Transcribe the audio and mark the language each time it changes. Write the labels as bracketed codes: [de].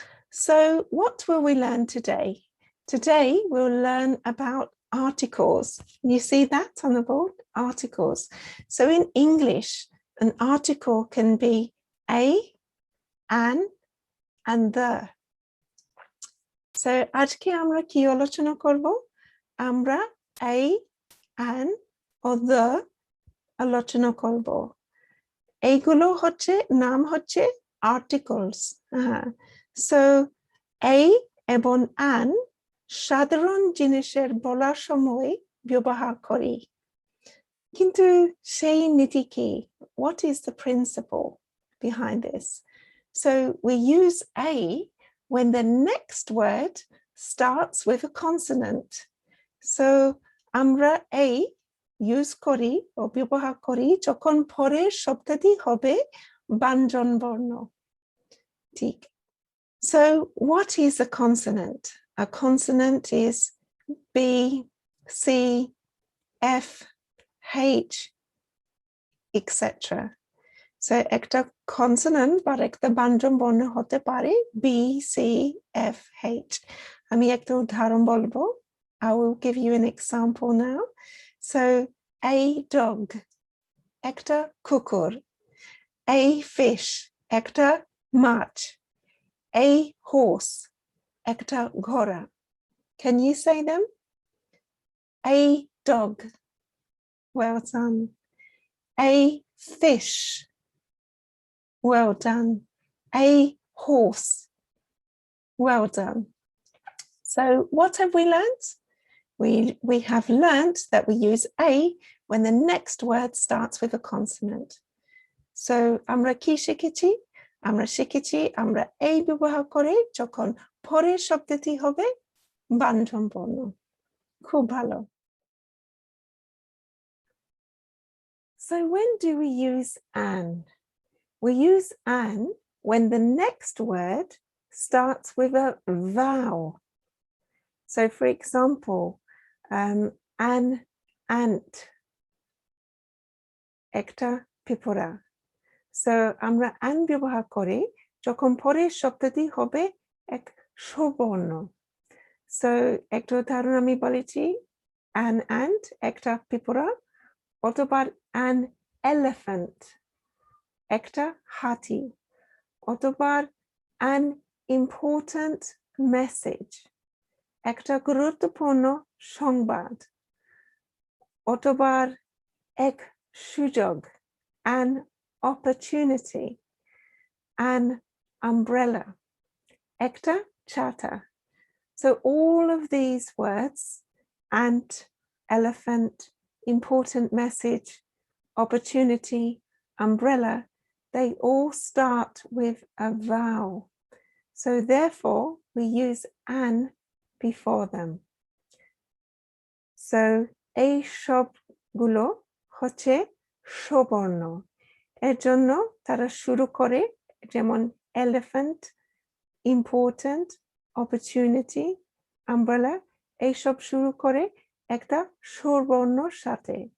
[en] So, what will we learn today? Today, we'll learn about articles. You see that on the board? Articles. So, in English, an article can be a, an, and the. [bn] So, আজকে আমরা কি আলোচনা করব? আমরা a, an, or the আলোচনা করব। এইগুলো হচ্ছে নাম হচ্ছে articles. So, a এবং an সাধারণ জিনিসের বলার সময় ব্যবহার করি। কিন্তু সেই নীতি কি? [en] What is the principle behind this? So, we use a when the next word starts with a consonant. [bn] So, আমরা a use করি ও ব্যবহার করি যখন পরের শব্দটি হবে ব্যঞ্জন বর্ণ। [en] ঠিক। So, what is a consonant? A consonant is B, C, F, H, etc. [bn] So, একটা consonant বা একটা ব্যঞ্জন বর্ণ হতে পারে B, C, F, H. আমি একটা উদাহরণ বলবো। [en] I will give you an example now. So, a dog, [bn] একটা কুকুর. [en] A fish, [bn] একটা মাছ. [en] A horse, [bn] একটা ঘোড়া. [en] Can you say them? A dog. Well done. A fish. Well done. A horse. Well done. So what have we learned? We have learned that we use a when the next word starts with a consonant. [bn] So আমরা কি শিখেছি? আমরা শিখেছি আমরা a ব্যবহার করে যখন পরের শব্দটি হবে ব্যঞ্জন বর্ণ। খুব ভালো। [en] So when do we use an? We use an when the next word starts with a vowel. So for example, an ant, [bn] একটা পিঁপড়া. So আমরা an ব্যবহার করি যখন পরের শব্দটি হবে এক স্বরবর্ণ. So একটা উদাহরণ আমি বলেছি [en] an ant, [bn] একটা পিঁপড়া, অথবা [en] an elephant, [bn] একটা হাতি, অথবা [en] an important message, [bn] একটা গুরুত্বপূর্ণ সংবাদ, অথবা এক সুযোগ, [en] an opportunity, an umbrella, [bn] একটা ছাতা. [en] So all of these words, ant, elephant, important message, opportunity, umbrella, they all start with a vowel. So therefore, we use an before them. [bn] So এই সবগুলো হচ্ছে স্বরবর্ণ। এর জন্য তারা শুরু করে যেমন elephant, important, opportunity, umbrella, এইসব শুরু করে একটা স্বরবর্ণর সাথে।